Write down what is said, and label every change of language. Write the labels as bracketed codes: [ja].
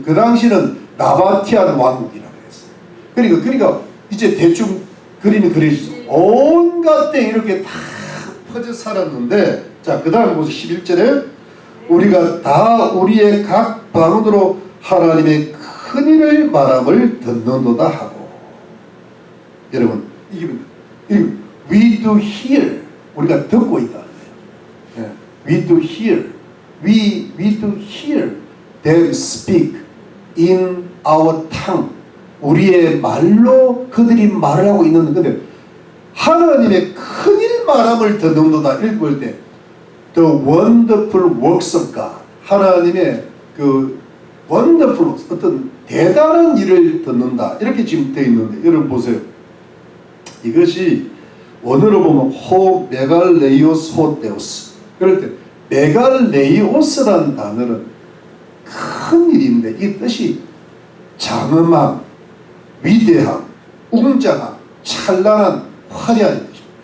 [ko] 그 당시는 나바티안 왕국이라고 했어요. 그러니까 이제 대충 그림이 그려지죠. 온갖 때 이렇게 다 퍼져 살았는데, 자, 그 다음에 보세요. 11절에 우리가 다 우리의 각 방언으로 하나님의 큰 일을 말함을 듣는도다 하고. 여러분, 이게 [en] we do hear. [ko] 우리가 듣고 있다는 거예요. [en] We do hear. We do hear them speak in our tongue. [ko] 우리의 말로 그들이 말을 하고 있는 건데 하나님의 큰일 말함을 듣는도다. 읽을 때 [en] The wonderful works of God. [ko] 하나님의 그 wonderful 어떤 대단한 일을 듣는다. 이렇게 지금 되어 있는데 여러분 보세요. 이것이 원어로 보면 호 메갈레이오스 호데우스. 그럴 때 메갈레이오스라는 단어는 큰 일인데 이 뜻이 장엄함, 위대함, 웅장함, 찬란한, 화려한 뜻입니다.